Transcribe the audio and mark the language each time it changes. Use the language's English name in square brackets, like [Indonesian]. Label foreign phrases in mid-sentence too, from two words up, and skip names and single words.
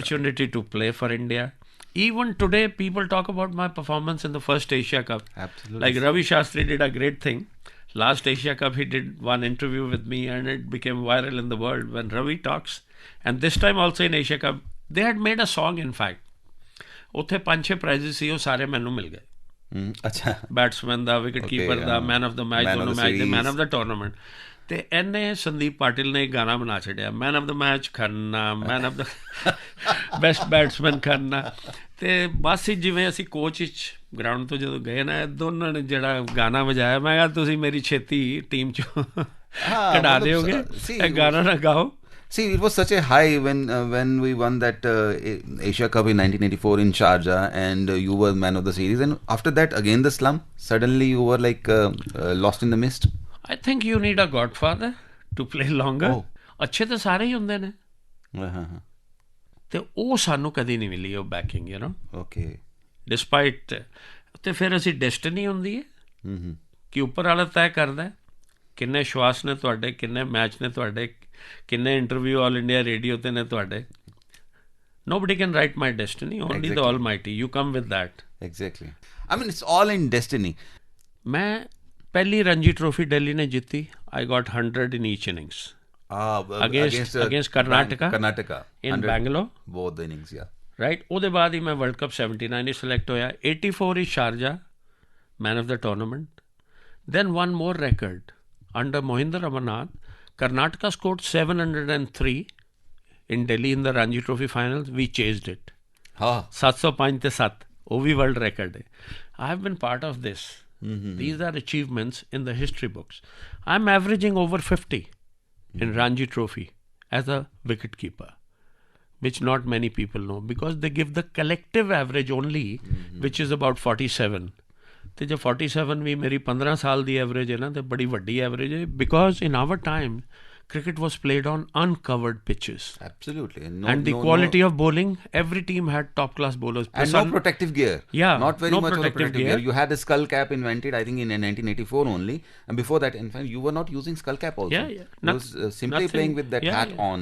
[English] opportunity to play for India. Even today, people talk about my performance in the first Asia Cup. Absolutely. Like Ravi Shastri did a great thing. Last Asia Cup, he did one interview with me and it became viral in the world when Ravi talks. And this time also in Asia Cup, they had made a song in fact. [Punjabi] ਉੱਥੇ 5-6 prizes ਸੀ ਉਹ ਸਾਰੇ ਮੈਨੂੰ ਮਿਲ ਗਏ ਅੱਛਾ ਬੈਟਸਮੈਨ ਦਾ ਵਿਕਟ ਕੀਪਰ ਦਾ [English] man of the match [Punjabi] ਦੋਨੋਂ ਮੈਚ ਦੇ [English] man of the tournament [Punjabi] ਤੇ ਇਹਨੇ ਸੰਦੀਪ ਪਾਟਿਲ ਨੇ ਇੱਕ ਗਾਣਾ ਬਣਾ ਛੱਡਿਆ [English] man of the match [Punjabi] ਖੰਨਾ [English] man of the best batsman [Punjabi] ਖੰਨਾ ਤੇ ਬਸ ਜਿਵੇਂ ਅਸੀਂ ਕੋਚ ਵਿੱਚ ਗਰਾਊਂਡ ਤੋਂ ਜਦੋਂ ਗਏ ਨਾ ਦੋਨਾਂ ਨੇ ਜਿਹੜਾ ਗਾਣਾ ਵਜਾਇਆ ਮੈਂ ਕਿਹਾ ਤੁਸੀਂ ਮੇਰੀ ਛੇਤੀ ਟੀਮ ਚੋਂ ਕਢਾ ਦਿਓਗੇ ਇਹ ਗਾਣਾ ਨਾ ਗਾਓ. [English] See, it was such a high when we won that Asia Cup in 1984 in Sharjah, and you were man of the series. And after that, again the slump. Suddenly, you were like lost in the mist. I think you need a godfather to play longer. ਅੱਛੇ ਤਾਂ ਸਾਰੇ ਹੀ ਹੁੰਦੇ ਨੇ ਤੇ ਉਹ ਸਾਨੂੰ ਕਦੀ ਨਹੀਂ ਮਿਲੀ ਉਹ ਬੈਕਿੰਗ Okay. ਡਿਸਪਾਈਟ ਤੇ ਫਿਰ ਅਸੀਂ ਡੈਸਟਨੀ ਹੁੰਦੀ ਹੈ ਕਿ ਉੱਪਰ ਵਾਲਾ ਤੈਅ ਕਰਦਾ ਕਿੰਨੇ ਸ਼ਵਾਸ ਨੇ ਤੁਹਾਡੇ ਕਿੰਨੇ ਮੈਚ ਨੇ ਤੁਹਾਡੇ ਕਿੰਨੇ ਇੰਟਰਵਿਊ ਆਲ ਇੰਡੀਆ ਰੇਡੀਓ ਤੇ ਨੇ ਤੁਹਾਡੇ. Nobody can write my destiny, only the Almighty. You come with that. Exactly. I mean, it's all in destiny. [Hindi] मैं पहली रणजी ट्रॉफी दिल्ली ने जीती. [English] I got 100 in each innings. Against Karnataka. In Bangalore. Both the innings, yeah. Right. [Punjabi] ਉਹਦੇ ਬਾਅਦ ਹੀ ਮੈਂ ਵਰਲਡ ਕੱਪ 79 ਵਿੱਚ ਸਿਲੈਕਟ ਹੋਇਆ. [English] 84 is Sharjah, man of the tournament. Then one more record. Under Mohinder Amarnath, Karnataka scored 703 in Delhi in the Ranji Trophy finals. We chased it. [Punjabi] 705 ਤੇ 7 ਉਹ ਵੀ [English] world record ਹੈ. I have been part of this. These are achievements in the history books. I'm averaging over 50 in Ranji Trophy as a wicket keeper, which not many people know because they give the collective average only, which is about 47. [Punjabi] ਤੇ ਜੇ 47 ਵੀ ਮੇਰੀ 15 ਸਾਲ ਦੀ ਐਵਰੇਜ ਹੈ ਨਾ ਤੇ ਬੜੀ ਵੱਡੀ ਐਵਰੇਜ ਹੈ [English] because in our time cricket was played on uncovered pitches. Absolutely. And the quality of bowling, every team had top class bowlers. And no protective gear. Yeah. Not very much protective gear. You had a skull cap invented, I think, in 1984 only. And before that, in fact, you were not using skull cap also. Yeah. You was simply playing with that hat on.